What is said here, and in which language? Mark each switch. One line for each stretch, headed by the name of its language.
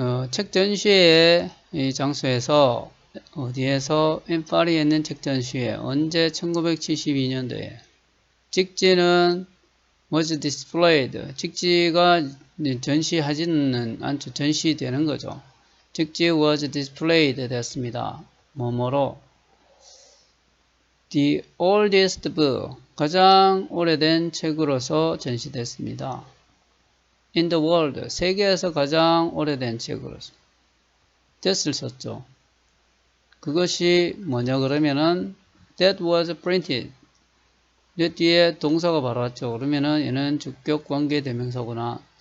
Korean: 책 전시회 이 장소에서 어디에서 in 파리에 있는 책 전시회 언제 1972년도에 직지는
English: was displayed.
Korean: 직지가 전시하지는 않죠. 전시되는 거죠.
English: 직지 was displayed
Korean: 됐습니다. 뭐뭐로
English: The oldest book.
Korean: 가장 오래된 책으로서 전시됐습니다.
English: In the world.
Korean: 세계에서 가장 오래된 책으로서. that을 썼죠. 그것이 뭐냐 그러면은
English: that was printed.
Korean: 이 뒤에 동사가 바로 왔죠. 그러면은 얘는 주격 관계 대명사구나.